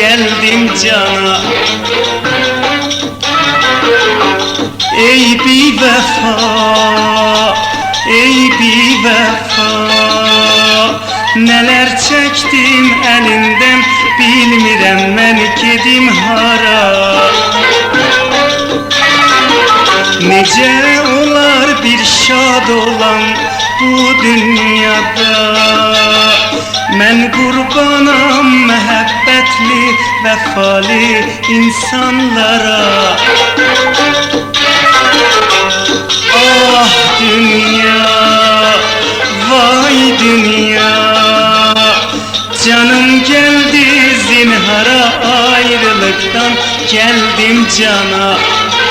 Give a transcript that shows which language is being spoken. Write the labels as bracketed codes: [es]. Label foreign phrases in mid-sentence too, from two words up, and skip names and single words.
[tr] geldim cana. Ey bir vefa, ey bir vefa, neler çektim elinden, [az] bilmirəm mən gedim hara. Necə olar bir şad olan bu dünyada, mən qurbanam məhəbbətli, vəfalı insanlara. [tr] Ah dünya, vay dünya, canım geldi zinhara, ayrılıktan geldim cana.